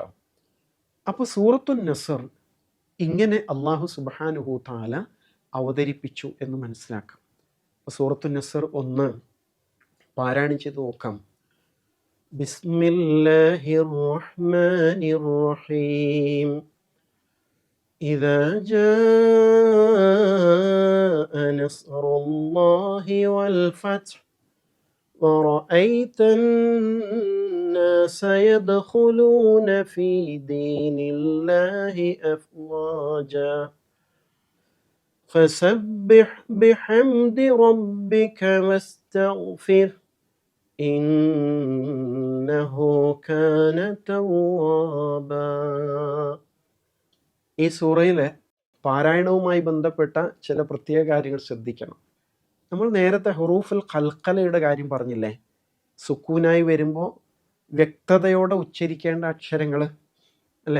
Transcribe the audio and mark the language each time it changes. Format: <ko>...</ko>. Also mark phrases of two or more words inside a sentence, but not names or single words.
<ml>അപ്പോൾ സൂറത്തുൻ നസ്ർ ഇങ്ങനെ അള്ളാഹു</ml> <ar>سبحانه تعالى</ar> <ml>അവതരിപ്പിച്ചു എന്ന് മനസ്സിലാക്കാം. അപ്പോൾ സൂറത്തുൻ നസ്ർ 1 പാരായണം ചെയ്ത് നോക്കാം.</ml> <ar>بسم الله الرحمن الرحيم. إذا جاء نصر الله والفتح ورأيت الناس يدخلون في دين الله أفواجا فسبح بحمد ربك واستغفر إنه كان توابا.</ar> <ml>ഈ സൂറയിലെ പാരായണവുമായി ബന്ധപ്പെട്ട ചില പ്രത്യേക കാര്യങ്ങൾ ശ്രദ്ധിക്കണം. നമ്മൾ നേരത്തെ</ml> <ar>حروف القلقلة</ar> <ml>കാര്യം പറഞ്ഞില്ലേ? സുക്കൂനായി വരുമ്പോൾ വ്യക്തതയോടെ ഉച്ചരിക്കേണ്ട അക്ഷരങ്ങൾ അല്ലേ?</ml>